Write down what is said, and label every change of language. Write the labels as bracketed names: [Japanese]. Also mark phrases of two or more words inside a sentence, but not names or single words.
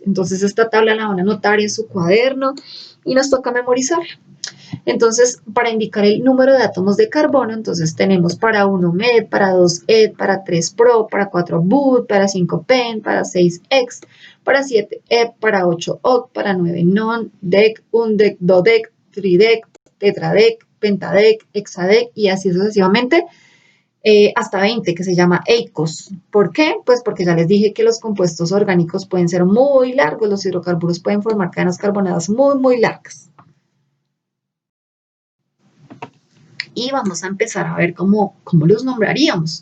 [Spanish] Entonces esta tabla la van a anotar en su cuaderno y nos toca memorizarla. Entonces, para indicar el número de átomos de carbono, entonces tenemos para 1 med, para 2 ed, para 3 pro, para 4 but, para 5 pen, para 6 ex, para 7 ep, para 8 oct, para 9 non, dec, undec, dodec, tridec, tetradec, pentadec, hexadec y así sucesivamente hasta 20, que se llama EICOS. ¿Por qué? Pues porque ya les dije que los compuestos orgánicos pueden ser muy largos, los hidrocarburos pueden formar cadenas carbonadas muy, muy largas. Y vamos a empezar a ver cómo los nombraríamos.